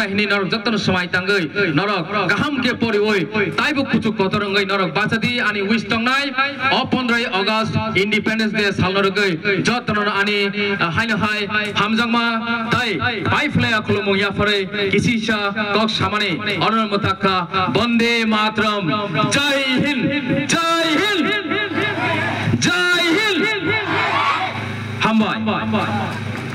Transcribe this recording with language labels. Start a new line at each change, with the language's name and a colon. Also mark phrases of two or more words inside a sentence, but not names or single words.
Kok Borok: हिनि नरक जतन समाय तांगै नरक गाहाम के परि ओइ ताइबु कुचु कतरंगै नरक बाचादि आनि विश तंनाय अ 15 अगस्त
English: independence day
Kok Borok: सालनरगै जतन आनि हायनो हाय हामजांमा ताई बाय फ्लेया खुलुमु याफरे किसिसा कक सामाने अनर मताका
Hindi: वंदे मातरम जय हिंद जय हिंद जय हिंद
Kok Borok: हामबाय